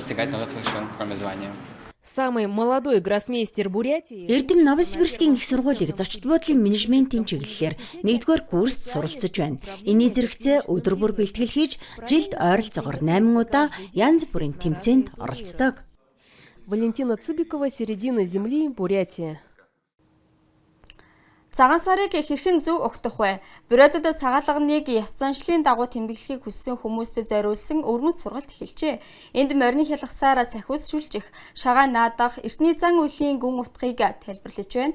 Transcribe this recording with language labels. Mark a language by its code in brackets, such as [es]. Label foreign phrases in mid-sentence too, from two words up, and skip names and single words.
[mn] Эрдэм Новосибирскийн их сургуулийг зочд буудлын менежментийн чиглэлээр 1-р курст суралцж байна. Энийн зэрэгцээ өдөр бүр бэлтгэл хийж, жилд ойролцоогоор 8 удаа янз бүрийн тэмцээнд оролцдог. [ru] Валентина Цыбикова, середина земли, Бурятия. [mn] Цагаан сарыг хэрхэн зөв огтох вэ? Буриадад сагаалганыг ёс заншлын дагуу тэмдэглэхийг хүссэн хүмүүстд зориулсан өргөмөц сургалт эхэлжээ. Энд морины хялгасаар сахиус шүлжих, шагаа наадах, эртний зан үеийн гүн утгыг тайлбарлаж байна.